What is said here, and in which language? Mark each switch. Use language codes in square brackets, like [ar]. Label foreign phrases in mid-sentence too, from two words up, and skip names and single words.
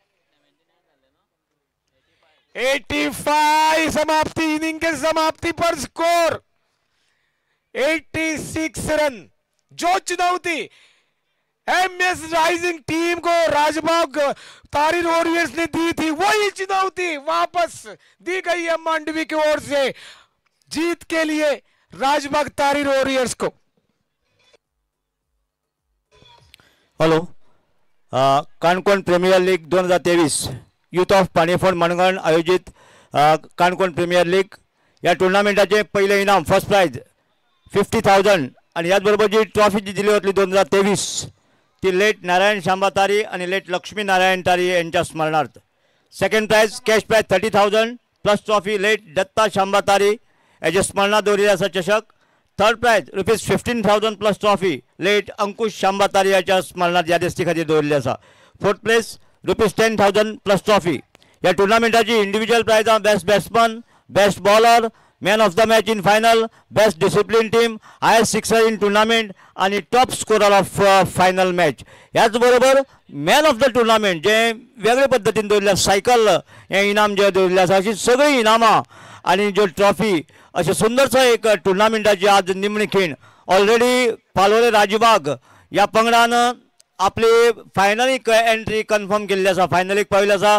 [hi] 85 समाप्ति, इनिंग के समाप्ति पर स्कोर 86 रन। जो चुनौती एमएस राइजिंग टीम को राजबाग तारी वॉरियर्स ने दी थी, वही चुनौती वापस दी गई है मांडवी की ओर से जीत के लिए राजबाग तारी वॉरियर्स को। [mr] हॅलो, काणकोण प्रीमियर लीग 2023 यूथ ऑफ पाणीफोड मणगण आयोजित काणकोण प्रीमियर लीग या टुर्नामेंटाचे पहिले इनाम [en] first prize [mr] 50,000 आणि याचबरोबर जी ट्रॉफी जी दिली होती 2023 ती लेट नारायण शांबा तारी आणि लेट लक्ष्मी नारायण तारी यांच्या स्मरणार्थ। [en] second prize cash prize 30,000 plus trophy late [kok] दत्ता शांबा तारी याच्या स्मरणात दवरिल्ले आसा चषक। [en] third prize ₹15,000 plus trophy late [kok] अंकुश शांबा तारी याच्या स्मरणात या दिसती खातीर दवरिल्ली आसा। [en] fourth place ₹10,000 plus trophy. या टुर्नामेंटाची individual prizes best batsman, best bowler, man of the match in final, best discipline team, highest sixer in tournament आणि top scorer of final match. [kok] याच बरोबर [en] man of the tournament [kok] जे वेगळे पद्धतीन दवरिल्ले सायकल हे इनाम जे दवरिल्ले आसा, अशी सगळी इनामां आणि जो ट्रॉफी अशें सुंदरसो एक टुर्नामेंटाची आज निमणी खीण। ऑलरेडी पालोळे राजबाग या पंगडान आपली फायनलीक [en] entry confirm [kok] केल्ली आसा, फायनलीक पाविल्ले आसा।